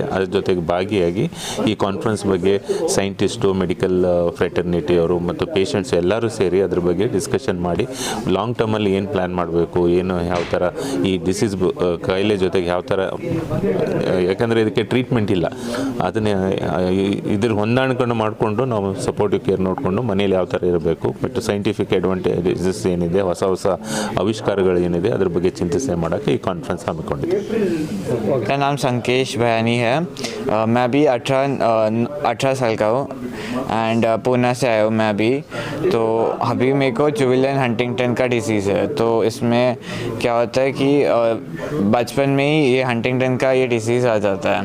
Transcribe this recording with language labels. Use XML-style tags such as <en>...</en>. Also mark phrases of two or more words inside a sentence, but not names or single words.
<kn>ಅದ್ರ ಜೊತೆಗೆ ಭಾಗಿಯಾಗಿ ಈ ಕಾನ್ಫರೆನ್ಸ್ ಬಗ್ಗೆ ಸೈಂಟಿಸ್ಟು,</kn> <en>medical fraternity</en> <kn>ಅವರು ಮತ್ತು ಪೇಷಂಟ್ಸ್ ಎಲ್ಲರೂ ಸೇರಿ ಅದ್ರ ಬಗ್ಗೆ ಡಿಸ್ಕಷನ್ ಮಾಡಿ ಲಾಂಗ್ ಟರ್ಮಲ್ಲಿ ಏನು ಪ್ಲ್ಯಾನ್ ಮಾಡಬೇಕು, ಏನು ಯಾವ ಥರ ಈ ಡಿಸೀಸ್ ಕಾಯಿಲೆ ಜೊತೆಗೆ ಯಾವ ಥರ, ಯಾಕಂದರೆ ಇದಕ್ಕೆ ಟ್ರೀಟ್ಮೆಂಟ್ ಇಲ್ಲ, ಅದನ್ನೇ ಇದ್ರ ಹೊಂದಾಣಿಕೊಂಡು ಮಾಡಿಕೊಂಡು ನಾವು</kn> <en>supportive care</en> <kn>ನೋಡಿಕೊಂಡು ಮನೇಲಿ ಯಾವ ಥರ ಇರಬೇಕು,</kn> <en>but scientific advantages</en> <kn>ಏನಿದೆ, ಹೊಸ ಹೊಸ ಆವಿಷ್ಕಾರಗಳು ಏನಿದೆ ಅದ್ರ ಬಗ್ಗೆ ಚಿಂತನೆ ಮಾಡೋಕ್ಕೆ ಈ ಕಾನ್ಫರೆನ್ಸ್ ಹಮ್ಮಿಕೊಂಡಿದೆ.</kn> <hi>मेरा नाम संकेश भयानी है. मैं अभी 18 साल का हूँ एंड पूना से आया हूँ मैं अभी. तो अभी मेरे को जुवेनाइल हंटिंगटन का डिसीज़ है. तो इसमें क्या होता है कि बचपन में ही ये हंटिंगटन का ये डिसीज़ आ जाता है.</hi>